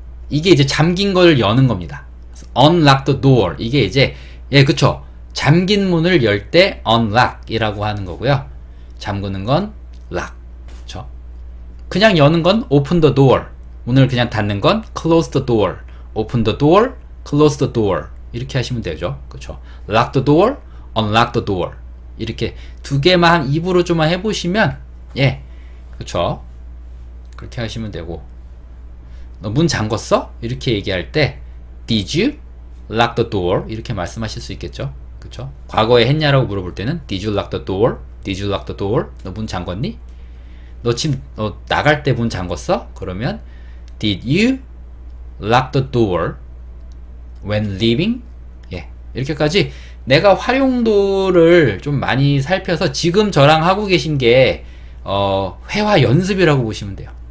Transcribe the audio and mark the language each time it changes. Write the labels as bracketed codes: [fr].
[ko] 이게 이제 잠긴 걸 여는 겁니다. [en] unlock the door. [ko] 이게 이제, 예, 그쵸. 잠긴 문을 열 때 unlock 이라고 하는 거고요. 잠그는 건 lock. 그쵸. 그냥 여는 건 [en] open the door. [ko] 문을 그냥 닫는 건 [en] close the door. open the door, close the door. [ko] 이렇게 하시면 되죠. 그쵸. [en] lock the door, unlock the door. [ko] 이렇게 두 개만 입으로 좀만 해보시면, 예, 그쵸. 그렇게 하시면 되고, 너 문 잠궜어? 이렇게 얘기할 때 [en] Did you lock the door? [ko] 이렇게 말씀하실 수 있겠죠. 그쵸? 과거에 했냐라고 물어볼 때는 Did you lock the door? [en] Did you lock the door? [ko] 너 문 잠궜니? 너 지금 나갈 때 문 잠궜어? 그러면 [en] Did you lock the door when leaving? [ko] 예, 이렇게까지 내가 활용도를 좀 많이 살펴서 지금 저랑 하고 계신 게 회화 연습이라고 보시면 돼요.